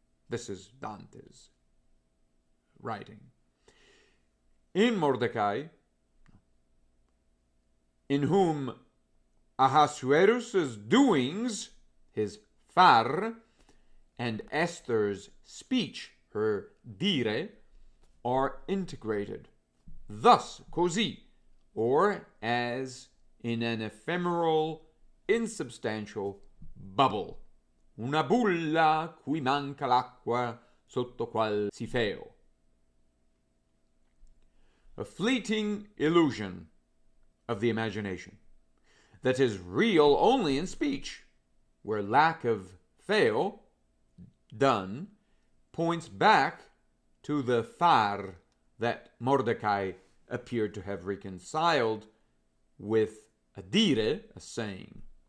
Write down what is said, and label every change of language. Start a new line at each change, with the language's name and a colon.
English: This is Dante's writing. In Mordecai, in whom Ahasuerus' doings, his far, and Esther's speech, her dire, are integrated. Thus, così, or as in an ephemeral, insubstantial bubble.
Italian: Una bulla cui manca l'acqua sotto qual si feo.
English: A fleeting illusion of the imagination that is real only in speech, where lack of feo, done, points back to the far that Mordecai appeared to have reconciled with a dire, a saying.